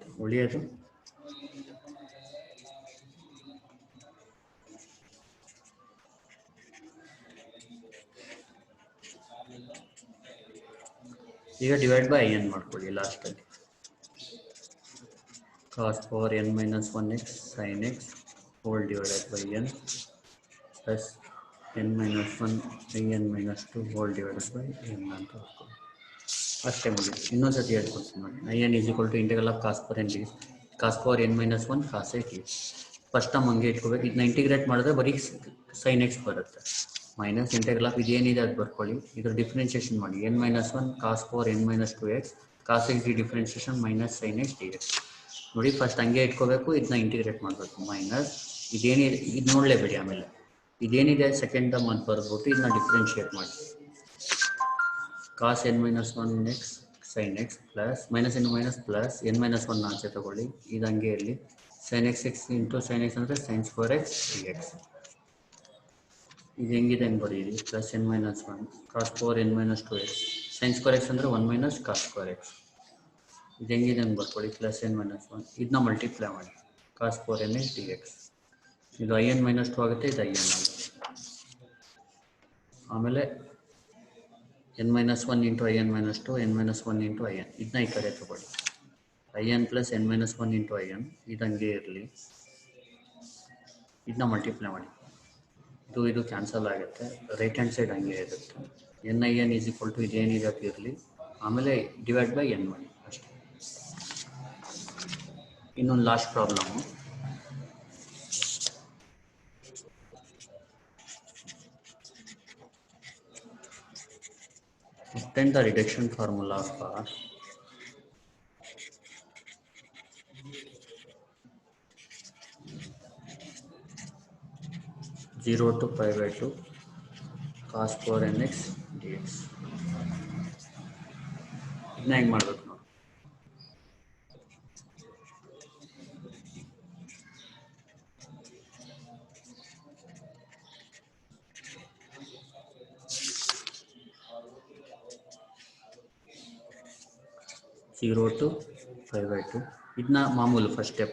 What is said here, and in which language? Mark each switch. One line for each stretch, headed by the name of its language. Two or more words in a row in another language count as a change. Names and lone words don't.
Kannada: ಉಳಿಯೋದು ಈಗ
English: divide by n
Kannada: ಮಾಡ್ಕೊಳ್ಳಿ ಲಾಸ್ಟಲ್ಲಿ.
English: cos power n minus 1x sin x whole divided by n plus n minus 1 n minus 2 whole divided by n
Kannada: ಅಂತ ಹಾಕೊಳ್ಳಿ. ಅಷ್ಟೇ ಮುಗಿದು. ಇನ್ನೊಂದ್ಸತಿ ಹೇಳ್ಕೊಡ್ತೀನಿ ನೋಡಿ.
English: in is equal to integral of cos power n dx cos power n minus 1 cos x dx. first term
Kannada: ಹಂಗೆ ಇಟ್ಕೋಬೇಕು. ಇದನ್ನ ಇಂಟಿಗ್ರೇಟ್ ಮಾಡಿದ್ರೆ ಬರೀ sin x ಬರುತ್ತೆ.
English: minus integral of
Kannada: ಇದೇನಿದೆ ಅದು ಬರ್ಕೊಳ್ಳಿ. ಇದ್ರ ಡಿಫ್ರೆನ್ಸಿಯೇಷನ್ ಮಾಡಿ.
English: n minus 1 cos power n minus 2x cos x differentiation minus sin x dx.
Kannada: ನೋಡಿ ಫಸ್ಟ್ ಹಂಗೆ ಇಟ್ಕೋಬೇಕು. ಇದನ್ನ ಇಂಟಿಗ್ರೇಟ್ ಮಾಡಬೇಕು. ಮೈನಸ್ ಇದೇನಿದೆ ಇದು ನೋಡಲೇಬೇಡಿ. ಆಮೇಲೆ ಇದೇನಿದೆ
English: second term
Kannada: ಅಂತ ಬರ್ಬಿಟ್ಟು ಇದನ್ನ ಡಿಫ್ರೆನ್ಶಿಯೇಟ್ ಮಾಡಿ.
English: cos n minus 1x sin x plus minus n minus plus n minus 1
Kannada: ಆಚೆ ತಗೊಳ್ಳಿ. ಇದು ಹಂಗೆ ಇರಲಿ.
English: sin x ಇಂಟು sin x ಅಂದರೆ sin square x dx.
Kannada: ಇದು ಹೆಂಗಿದೆ ಹೆಂಗೆ ಬರೀರಿ.
English: ಪ್ಲಸ್ n minus 1 cos power n minus 2x sin square x ಅಂದರೆ 1 minus cos square x.
Kannada: ಇದು ಹೆಂಗಿದೆ ಹಂಗೆ ಬರ್ಕೊಳ್ಳಿ.
English: ಪ್ಲಸ್ n minus 1
Kannada: ಇದನ್ನ ಮಲ್ಟಿಪ್ಲೈ ಮಾಡಿ.
English: cos power n x dx. ಇದು in minus 2
Kannada: ಆಗುತ್ತೆ. ಇದು
English: in ಆಗುತ್ತೆ. ಆಮೇಲೆ n minus 1 ಇಂಟು in minus 2 n minus 1 ಇಂಟು in
Kannada: ಇದನ್ನ ಈ ಕಡೆ ತಗೊಳ್ಳಿ.
English: in ಪ್ಲಸ್ n minus 1 ಇಂಟು in
Kannada: ಇದು ಹಂಗೆ ಇರಲಿ. ಇದನ್ನ ಮಲ್ಟಿಪ್ಲೈ ಮಾಡಿ. ಇದು ಕ್ಯಾನ್ಸಲ್ ಆಗುತ್ತೆ.
English: right hand side
Kannada: ಹಂಗೆ ಇರುತ್ತೆ.
English: n is equal to
Kannada: ಇದೇನಿದೆ ಅದು ಇರಲಿ. ಆಮೇಲೆ
English: divide by n
Kannada: ಮಾಡಿ ಅಷ್ಟೇ. ಇನ್ನೊಂದು
English: last problem. obtain the reduction formula for 0 to pi by 2 cos power nx dx.
Kannada: ಇದನ್ನ ಹೆಂಗೆ ಮಾಡ್ಬೇಕು ನೋಡಿ.
English: zero to 5/2
Kannada: ಇದನ್ನ ಮಾಮೂಲು
English: first step.